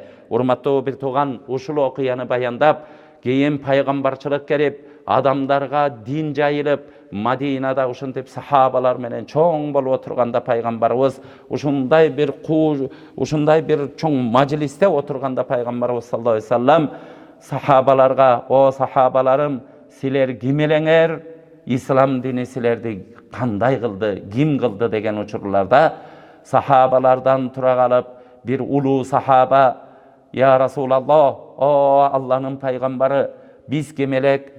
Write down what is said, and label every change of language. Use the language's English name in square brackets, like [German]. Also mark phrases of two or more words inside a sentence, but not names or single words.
[Kyrgyz] Урматтуу бир тууган, ушул окуяны баяндап, кийин пайгамбарчылык келип, адамдарга дин жайылып, Мадинада ушинтип сахабалар менен чоң болуп отурганда пайгамбарыбыз ушундай бир чоң мажлисте отурганда пайгамбарыбыз [Arabic] صلى الله عليه وسلم [Kyrgyz] сахабаларга: "О сахабаларым, силер ким элеңер? Ислам дини силерди кандай кылды, ким кылды?" деген учурларда сахабалардан тура калып бир улуу сахаба: [Arabic] "يا رسول الله, [Kyrgyz] о Алланын пайгамбары, биз ким элек?